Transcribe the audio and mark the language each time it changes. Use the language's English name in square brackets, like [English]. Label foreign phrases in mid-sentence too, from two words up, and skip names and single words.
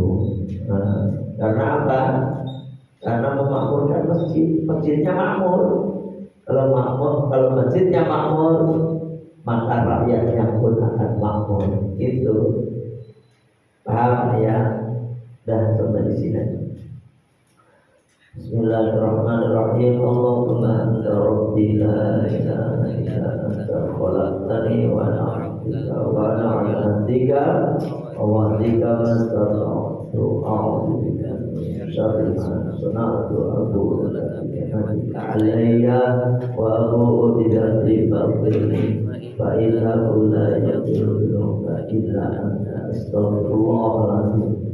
[Indonesian] Nah, karena apa? Karena memakmurkan masjid, masjidnya makmur. Kalau masjidnya makmur, maka rakyatnya pun akan makmur. Itu paham ya? Dan sampai di sini. [Arabic] بسم الله الرحمن الرحيم. اللهم أنت ربي لا إله إلا أنت خلقتني وأنا عبدك وأنا على عهدك ووعدك ما استطعت أعوذ بك من شر ما صنعت أبوء لك بنعمتك علي وأبوء بذنبي فاغفر لي فإنه لا يغفر الذنوب إلا أنت أستغفر الله العظيم.